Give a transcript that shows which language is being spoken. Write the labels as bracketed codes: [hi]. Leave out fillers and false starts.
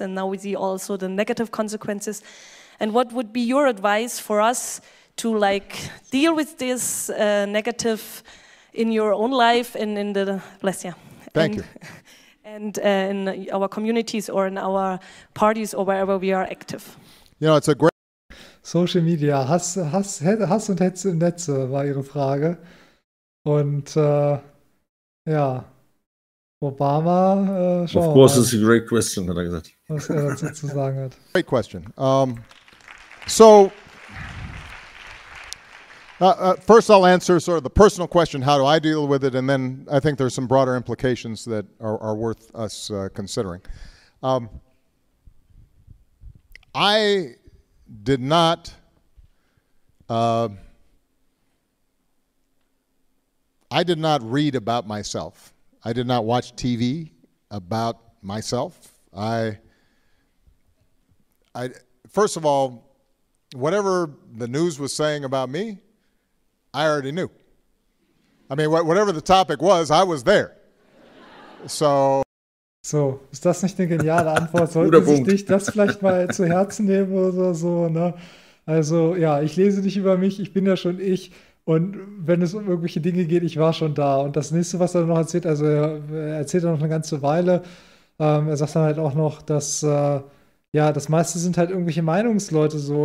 [en] And now we see also the negative consequences. And what would be your advice for us to like deal with this negative in your own life and in the bless you. Thank you. And in our communities or in our parties or wherever we are active. You know, it's a great. [de] Social Media, Hass und Hetze im Netze, war ihre Frage. Und ja, Obama, [en] of course, it's a great question, [de] hat er gesagt. Was er dazu zu sagen hat. [en] Great question. First I'll answer sort of the personal question, how do I deal with it? And then I think there's some broader implications that are worth us considering. I did not read about myself. I did not watch TV about myself. I first of all, whatever the news was saying about me, I already knew. I mean, whatever the topic was, I was there. So, [de] ist das nicht eine geniale Antwort? Sollte sich dich das vielleicht mal zu Herzen nehmen oder so, ne? Also, ja, ich lese nicht über mich, ich bin ja schon ich. Und wenn es um irgendwelche Dinge geht, ich war schon da. Und das Nächste, was er noch erzählt, also er erzählt er noch eine ganze Weile, er sagt dann halt auch noch, dass, ja, das meiste sind halt irgendwelche Meinungsleute so.